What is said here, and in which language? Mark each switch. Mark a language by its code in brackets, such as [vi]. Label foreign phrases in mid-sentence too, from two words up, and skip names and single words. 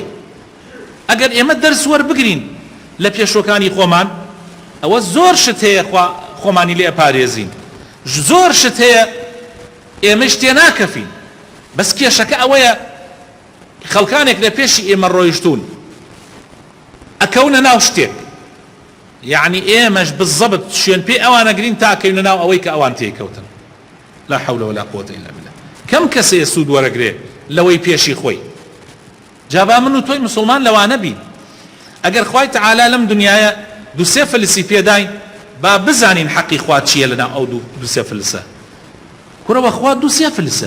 [ckb] ئەگەر ئێمە دەرس وەربگرین لە پێشوەکانی خۆمان، ئەوە زۆر شت هەیە خۆمانی لێ ئەپارێزین، زۆر شت هەیە ئێمەش تێ ناکەفین. بەس کێشەکە ئەوەیە خەڵکانێک لە پێشی ئێمە ڕۆیشتون ئەکەونە ناو شتێک، یعنی ئێمەش بزەبت شوێن پێی ئەوانە گرین تاکەونە ناو ئەوەی کە ئەوان تێکەوتن. [ar] لا حول ولا قوة إلا بالله. [ckb] کەم کەسێ سوود وەرەگرێ لەوەی پێشی خۆی. جابا من و تۆی مسلمان لەوانە بین، ئەگەر خوای تەعالا لەم دنیاە دووسێ فلسی پێداین با بزانین حەقی خوا چییە لەناو ئەو دووسێ فلسە. کوڕەوە خوا دووسێ فلسە.